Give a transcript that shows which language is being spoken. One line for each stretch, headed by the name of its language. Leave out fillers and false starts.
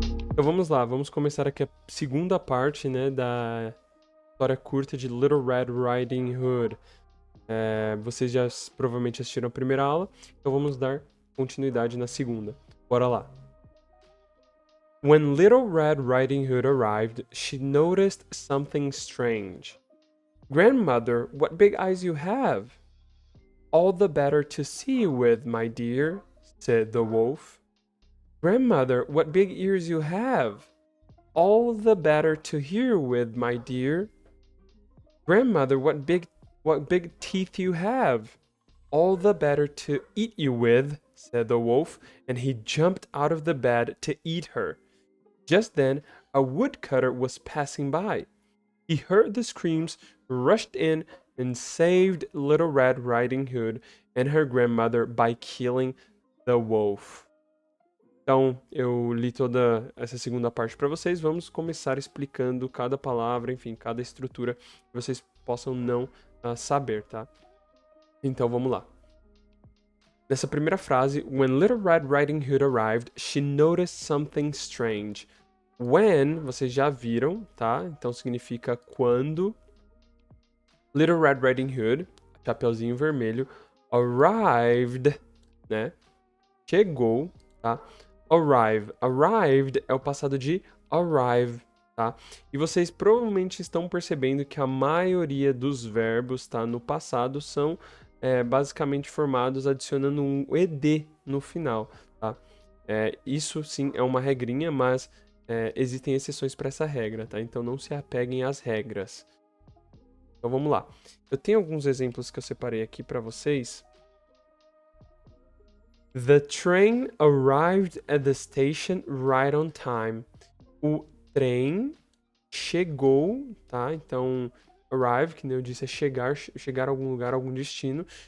Portuguese: Então vamos lá, vamos começar aqui a segunda parte, né, da história curta de Little Red Riding Hood. Vocês já provavelmente assistiram a primeira aula, então vamos dar continuidade na segunda. Bora lá!
English: When Little Red Riding Hood arrived, she noticed something strange. Grandmother, what big eyes you have! All the better to see you with, my dear, said the wolf. Grandmother, what big ears you have! All the better to hear with, my dear. Grandmother, what big teeth you have! All the better to eat you with, said the wolf, and he jumped out of the bed to eat her. Just then, a woodcutter was passing by. He heard the screams, rushed in, and saved Little Red Riding Hood and her grandmother by killing the wolf.
Portuguese: Então, eu li toda essa segunda parte para vocês. Vamos começar explicando cada palavra, enfim, cada estrutura que vocês possam não saber, tá? Então, vamos lá. Nessa primeira frase,
English: when Little Red Riding Hood arrived, she noticed something strange.
Portuguese: When, vocês já viram, tá? Então significa quando. Little Red Riding Hood, Chapeuzinho Vermelho, arrived, né? Chegou, tá? Arrived é o passado de arrive, tá? E vocês provavelmente estão percebendo que a maioria dos verbos, tá? No passado são basicamente formados adicionando um ed no final, tá? Isso sim é uma regrinha, mas existem exceções para essa regra, tá? Então não se apeguem às regras. Então vamos lá. Eu tenho alguns exemplos que eu separei aqui para vocês.
English: The train arrived at the station right on time.
Portuguese: O trem chegou, tá? Então, arrive, que nem eu disse, é chegar a algum lugar, a algum destino.